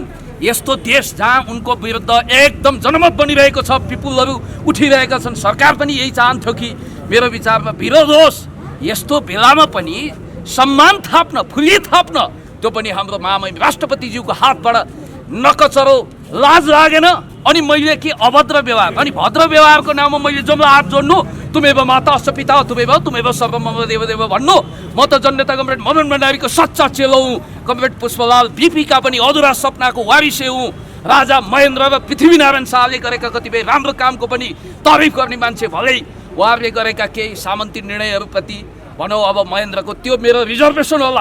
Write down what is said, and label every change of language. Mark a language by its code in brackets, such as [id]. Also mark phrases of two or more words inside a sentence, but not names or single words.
[ne] यस्तो देश जहाँ उनको विरुद्ध एकदम जनमत बनिरहेको छ, पिपुलहरू उठिरहेका छन्, सरकार पनि यही चाहन्थ्यो कि मेरो विचारमा विरोध होस्। यस्तो बेलामा पनि सम्मान थाप्न, फुली थाप्न, त्यो पनि हाम्रो महामहिम राष्ट्रपतिज्यूको हातबाट नकचरो लाज लागेन? अनि मैले के अभद्र व्यवहार अनि भद्र व्यवहारको नाममा मैले जम्ला हात जोड्नु? [sa] तुमेव माता अस्य पिता तुमेव सर्वमम देव देव भन्नु? [ne] म त जननेता कमरेड मदन भण्डारीको सच्चा चेलो हुँ, कमरेड पुष्पलाल बीपीका पनि अधुरा सपनाको वारिसे हुँ, राजा महेन्द्र र पृथ्वीनारायण शाहले गरेका कतिपय राम्रो कामको पनि तारिफ गर्ने मान्छे भलै उहाँहरूले गरेका केही सामन्ती निर्णयहरूप्रति भनौँ अब महेन्द्रको त्यो मेरो रिजर्भेसन होला।